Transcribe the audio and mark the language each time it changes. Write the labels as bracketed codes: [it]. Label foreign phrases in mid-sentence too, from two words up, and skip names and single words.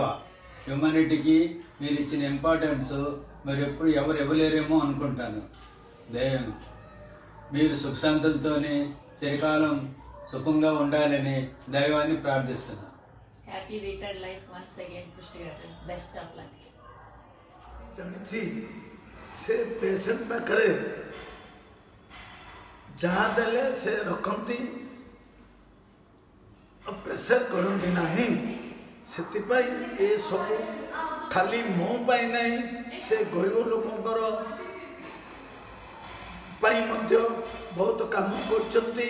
[te] హ్యూమానిటీకి మీరు ఇచ్చిన ఇంపార్టెన్స్ మరి ఎప్పుడు ఎవరు ఇవ్వలేరేమో అనుకుంటాను. మీరు సుఖశాంతులతోని చిరకాలం సుఖంగా ఉండాలని దైవాన్ని ప్రార్థిస్తున్నాను. [en] Happy retired life once again పుష్టి గారు. Best of luck. [or] ଜାଣିଛି ସେ ପେସେଣ୍ଟ ପାଖରେ ଯାହା ଦେଲେ ସେ ରଖନ୍ତି, ପ୍ରେସର କରନ୍ତି ନାହିଁ। ସେଥିପାଇଁ ଏସବୁ ଖାଲି ମୋ ପାଇଁ ନାହିଁ, ସେ ଗରିବ ଲୋକଙ୍କର ପାଇଁ ମଧ୍ୟ ବହୁତ କାମ କରୁଛନ୍ତି।